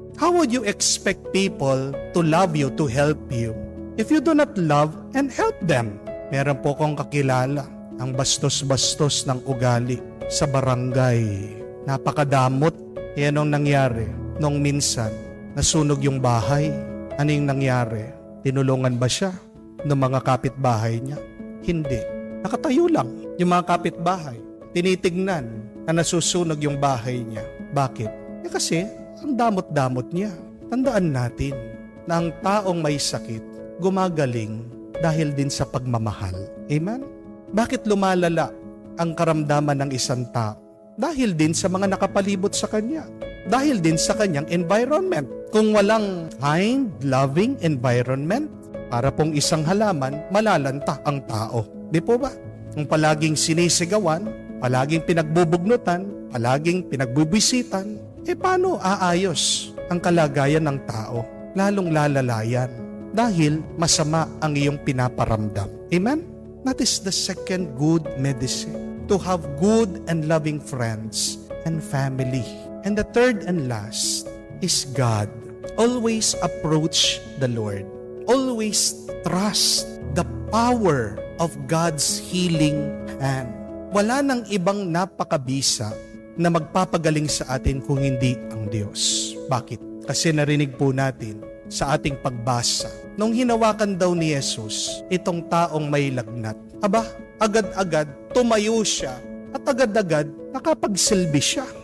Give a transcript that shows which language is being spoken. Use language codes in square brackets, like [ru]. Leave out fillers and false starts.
[en] How would you expect people to love you, to help you, if you do not love and help them? [tl] Meron po kong kakilala, ang bastos-bastos ng ugali sa barangay. Napakadamot. Yan ang nangyari. Nung minsan, nasunog yung bahay. Ano yung nangyari? Tinulungan ba siya ng mga kapitbahay niya? Hindi. Nakatayo lang yung mga kapitbahay. Tinitignan na nasusunog yung bahay niya. Bakit? Kasi ang damot-damot niya. Tandaan natin na ang taong may sakit, gumagaling dahil din sa pagmamahal. Amen? Bakit lumalala ang karamdaman ng isang tao? Dahil din sa mga nakapalibot sa kanya. Dahil din sa kanyang environment. Kung walang [en] kind, loving environment, [tl] para pong isang halaman, malalanta ang tao. Di po ba? Kung palaging sinisigawan, palaging pinagbubugnutan, palaging pinagbubisitan, paano aayos ang kalagayan ng tao? Lalong lalalayan dahil masama ang iyong pinaparamdam. Amen? [en] That is the second good medicine. To have good and loving friends and family. And the third and last is God. Always approach the Lord. Always trust the power of God's healing hand. [tl] Wala nang ibang napakabisa na magpapagaling sa atin kung hindi ang Diyos. Bakit? Kasi narinig po natin sa ating pagbasa, nung hinawakan daw ni Jesus itong taong may lagnat, agad-agad tumayo siya at agad-agad nakapagsilbi siya.